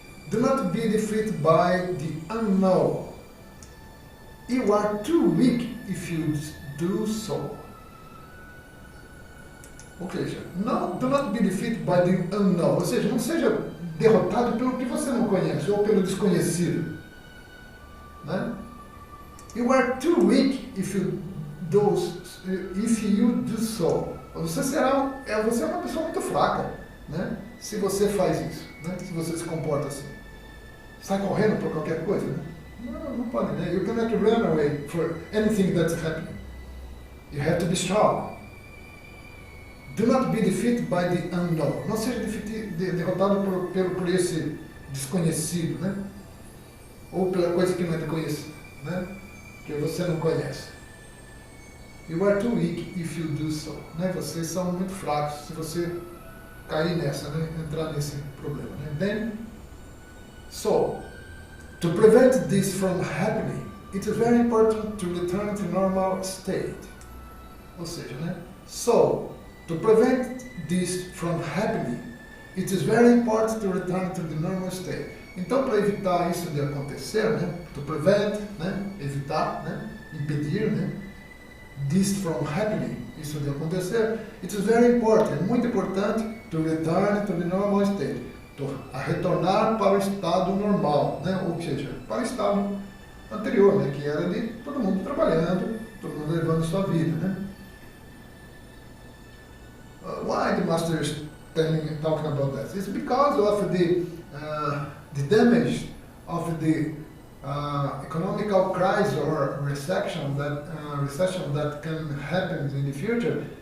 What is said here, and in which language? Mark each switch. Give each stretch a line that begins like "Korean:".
English: Do not be defeated by the unknown. You are too weak if you do so.
Portuguese: Ou seja,
English: do not be defeated by the unknown.
Portuguese: Ou seja, não seja derrotado pelo que você não conhece ou pelo desconhecido. Né?
English: You are too weak if you do so.
Portuguese: Você é uma pessoa muito fraca, né? Se você faz isso, né? Se você se comporta assim. Sai correndo por qualquer coisa, né? Não pode, né?
English: You cannot run away for anything that's happening. You have to be strong. Do not be defeated by the unknown.
Portuguese: Não seja derrotado por esse desconhecido, né? Ou pela coisa que não é conhecida, né? Que você não conhece.
English: You are too weak if you do so.
Portuguese: Né? Vocês são muito fracos se você cair nessa, né? Entrar nesse problema, né?
English: Then, so, to prevent this from happening, it is very important to return to normal state.
Portuguese: Ou seja, né?
English: So, to prevent this from happening, it is very important to return to the normal state.
Portuguese: Então, para evitar isso de acontecer, né?
English: To prevent,
Portuguese: né? Evitar, né? Impedir, né?
English: This from happening,
Portuguese: isso de acontecer,
English: it is very important,
Portuguese: é muito importante
English: to return to the normal state.
Portuguese: A retornar para o estado normal, né? Ou seja, para o estado anterior, né? Que era de todo mundo trabalhando, todo mundo levando sua vida, né?
English: Why the master is talking about that? It's because of the damage of the economical crisis or recession that can happen in the future.